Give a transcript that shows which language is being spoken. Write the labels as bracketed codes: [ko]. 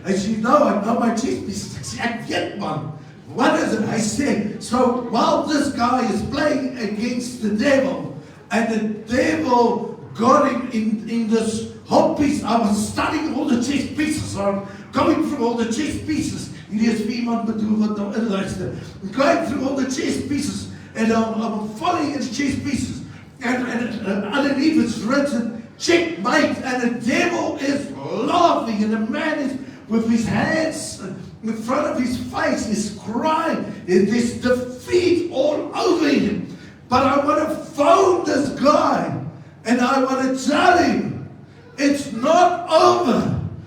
[en] I said, you know I know my chess pieces. I said, I get one. What is it? I said, so while this guy is playing against the devil, and the devil got him in this whole piece, I was studying all the chess pieces. I'm coming through all the chess pieces. [af] Hierdie is vir iemand bedoel wat nou inluister. [en] I'm going through all the chess pieces, and I'm following the chess pieces. And underneath it's written, checkmate, and the devil is laughing, and the man is with his hands in front of his face, is crying. There's defeat all over him. But I want to phone this guy, and I want to tell him, it's not over.